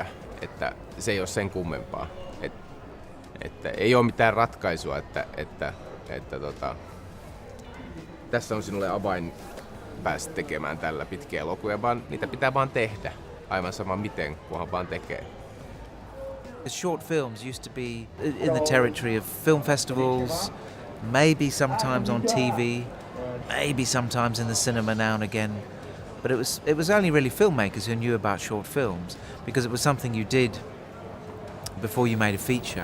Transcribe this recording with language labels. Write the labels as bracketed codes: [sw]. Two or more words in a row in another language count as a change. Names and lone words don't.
[fi] Että se ei ole sen kummempaa. Että ei ole mitään ratkaisua, että tässä on sinulle avain päästä tekemään tällä pitkiä elokuvia, vaan niitä pitää vaan tehdä. Aivan sama miten, kunhan vaan tekee. [en] Short films used to be in the territory of film festivals, maybe sometimes on TV, maybe sometimes in the cinema now and again. But it was only really filmmakers who knew about short films because it was something you did before you made a feature.